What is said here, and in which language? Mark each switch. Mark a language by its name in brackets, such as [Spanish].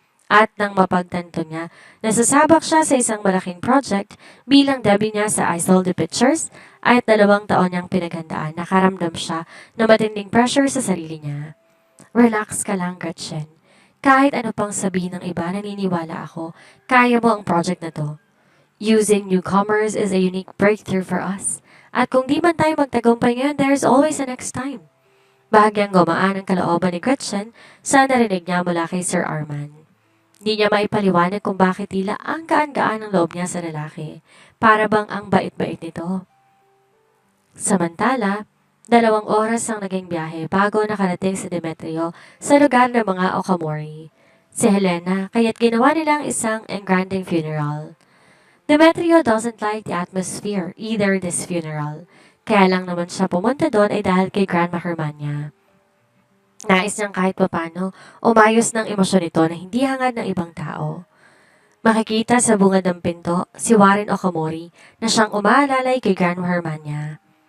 [Filipino] At nang mapagtanto niya, nasasabak siya sa isang malaking project bilang debut niya sa Isolde Pictures at 2 taon niyang pinaghandaan, nakaramdam siya na matinding pressure sa sarili niya. Relax ka lang, Gretchen. Kahit ano pang sabihin ng iba, naniniwala ako, kaya mo ang project na to. [English] Using newcomers is a unique breakthrough for us. [Filipino] At kung di man tayo magtagumpay ngayon, [English] there's always a next time. [Filipino] Bahagyang gumaan ang kalooban ni Gretchen sa narinig niya mula kay Sir Arman. Di niya maipaliwanag kung bakit tila ang gaan-gaan ng loob niya sa lalaki. Para bang ang bait-bait nito. Samantala, 2 oras ang naging biyahe bago nakarating si Demetrio sa lugar ng mga Okamori. Si Helena, kaya't ginawa nilang isang engranding funeral. [English] Demetrio doesn't like the atmosphere, either this funeral. [Filipino] Kaya lang naman siya pumunta doon ay dahil kay Grandma Hermania. Nais niyang kahit papano umayos ng emosyon nito na hindi hangad ng ibang tao. Makikita sa bungad ng pinto si Warren Okamori na siyang umaalalay kay Grandma Hermania.